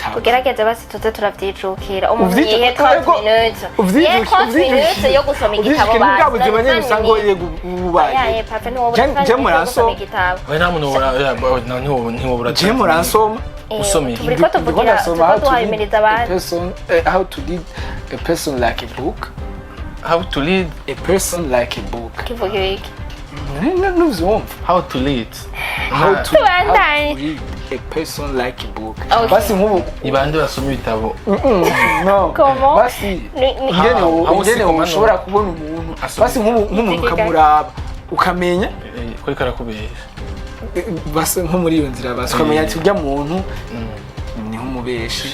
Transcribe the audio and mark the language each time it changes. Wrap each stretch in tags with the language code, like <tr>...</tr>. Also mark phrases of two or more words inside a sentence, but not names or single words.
<rn>tugerageze basi tuze turavyicukira umuntu yihe 30 minutes yo gusoma igitabo basi nyene usango yego ubaye je muransoma igitabo we nta muntu ntibobura je muransoma usome turiko tuvugira duhayimiriza abantu</rn> <en>how to read a person like a book how to read a person like a book</en> <rn>kivuga iki</rn> <en>how to read a person like a book</en> <rn>basi nkubu ibande basoma ibitabo no basi ingene ushobora kubona umuntu basi nk'umuntu ukamuraba ukamenya ko karakubesha basi nko muri iyo nzira basi ukamenya ati urya muntu ni nk'umubeshi</rn>